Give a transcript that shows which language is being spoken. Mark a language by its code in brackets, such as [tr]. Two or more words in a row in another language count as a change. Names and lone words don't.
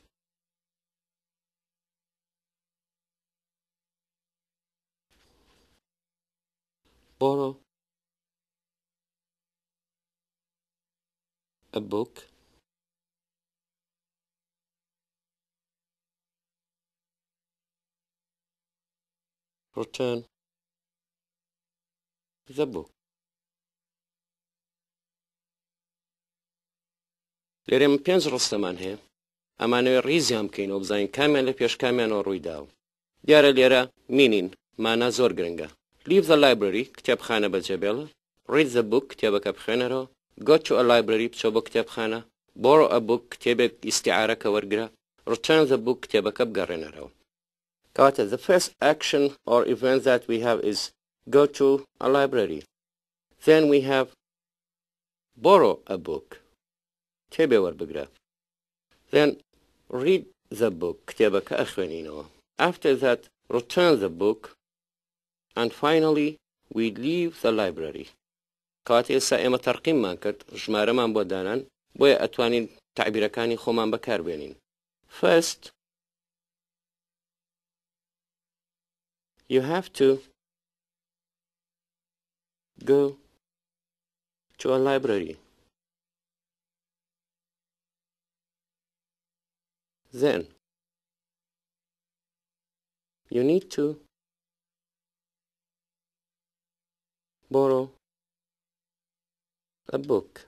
[en] Borrow a book. Return the book. [ckb] لێرە من 5 ڕستەمان هەیە ئەمانەوێ ڕیزیان بکەینەوە بزانین کامیان لە پێش کامیانەوە ڕوویداوە دیارە لێرە مینین مانا زۆر گرنگە [en] Leave the library [ckb] کتێبخانە بەجێبێڵە [en] Read the book [ckb] کتێبەکە بخوێنەرەوە [en] Go to a library [ckb] بچۆ بۆ کتێبخانە [en] Borrow a book [ckb] کتێبێک ئیستیعارەکە وەرگرە [en] Return the book [ckb] کتێبەکە بگەڕێنەرەوە کەواتە [en] the first action or event that we have is go to a library then we have borrow a book [ckb] کتێبێ وەربگرە [en] then read the book [ckb] کتێبەکە ئەخوێنینەوە [en] after that return the book and finally we leave the library [ckb] کەواتە ئێستا ئێمە تەرقیممان کرد ژمارەمان بۆ دانان بۆیە ئەتوانین تعبیرەکانی خۆمان بەکاربێنین [en] first you have to go to a library then you need to borrow a book.